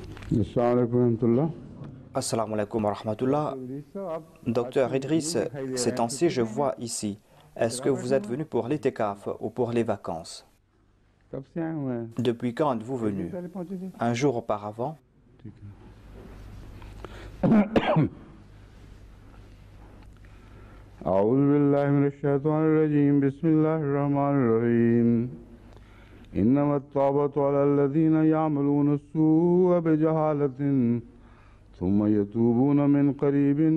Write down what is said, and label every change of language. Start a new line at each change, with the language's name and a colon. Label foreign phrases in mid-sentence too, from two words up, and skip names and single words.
Arabic: السلام عليكم ورحمة الله. السلام عليكم ورحمة الله.
French: Docteur Idriss, ces temps-ci, je vois ici. Est-ce que vous êtes venu pour l'itikaf ou pour les vacances?
Hindi: कब से आए हुए हैं?
French: Depuis quand êtes-vous venu?
Hindi: पहले पहुंचे थे?
French: Un jour auparavant?
Hindi: ठीक है।
Arabic: أعوذ بالله من الشيطان الرجيم بسم الله الرحمن الرحيم إنما التوبة على الذين يعملون السوء بجهالة ثم يتوبون من قريب